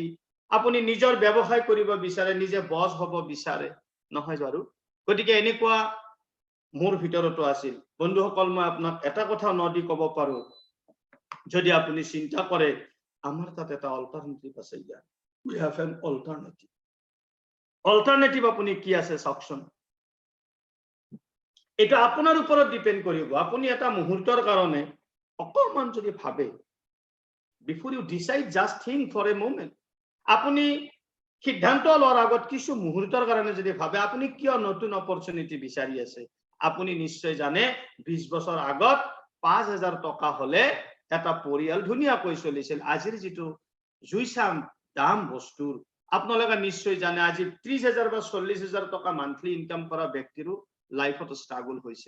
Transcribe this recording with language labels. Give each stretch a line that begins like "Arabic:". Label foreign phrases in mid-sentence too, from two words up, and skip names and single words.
Assamese: আপুনি নিজৰ ব্যৱসায় কৰিব বিচাৰে, নিজে বছ হ'ব বিচাৰে, নহয় বাৰু? গতিকে এনেকুৱা মোৰ ভিতৰতো আছিল। বন্ধুসকল, মই আপোনাক এটা কথা নদি ক'ব পাৰো, যদি আপুনি চিন্তা কৰে আমাৰ তাত এটা অল্টাৰনেটিভ আছে, ইয়াত
English: we have an alternative.
Assamese: অল্টাৰনেটিভ আপুনি কি আছে চাওকচোন। এটা আপোনাৰ ওপৰত ডিপেন্ড কৰিব। আপুনি এটা মুহূৰ্তৰ কাৰণে অকমান যদি ভাবে,
English: before you decide just think for a moment,
Assamese: আপুনি সিদ্ধান্ত লোৱাৰ আগত কিছু মুহূৰ্তৰ কাৰণে যদি ভাবে আপুনি কিয় নতুন অপৰচুনিটি বিচাৰি আছে। আপুনি নিশ্চয় জানে 20 বছৰ আগত 5,000 টকা হলে এটা পৰিয়াল ধুনীয়াকৈ চলিছিল। আজিৰ যিটো জুইচাম দাম বস্তুৰ, আপোনালোকে নিশ্চয় জানে আজি 30,000 বা 40,000 টকা
English: monthly income
Assamese: কৰা ব্যক্তিৰো লাইফত ষ্ট্ৰাগল হৈছে।